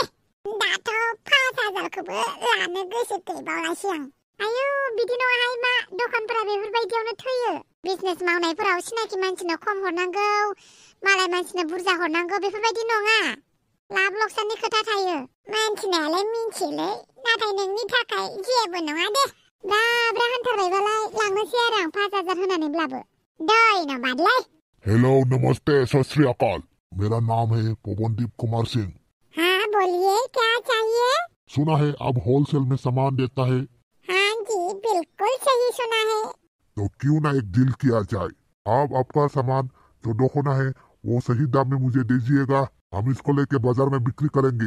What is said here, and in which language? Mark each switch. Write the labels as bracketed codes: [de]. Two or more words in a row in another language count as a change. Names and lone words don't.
[brx] दाथ' 5,000खौबो लानो गोसो गैबावलासो आं आयौ बिदि नङाहाय मा दखानफोरा बेफोरबायदियावनो थैयो बिजनेस मावनायफोराव सिनाखि मानसिनो खम हरनांगौ मालाय मानसिनो बुरजा हरनांगौ बेफोरबायदि नङा लाब लक्साननि खोथा थायो मानसिनालाय मिन्थियोलै नाथाय नोंनि थाखाय जेबो नङा दे ब्रा हान्थारबायबालाय लांनोसै आरो आं 5,000 होनानैब्लाबो धन्यबादलै [hi] हेलो नमस्ते [pa] ਸਤ ਸ੍ਰੀ ਅਕਾਲ [hi] मेरा नाम है पवनदीप कुमार सिंह हाँ बोलिए क्या चाहिए सुना है आप होलसेल में सामान देता है हाँ जी बिल्कुल सही सुना है तो क्यों ना एक डील किया जाए आप आपका सामान जो दोखना है वो सही दाम में मुझे दीजिएगा हम इसको लेके बाजार में बिक्री करेंगे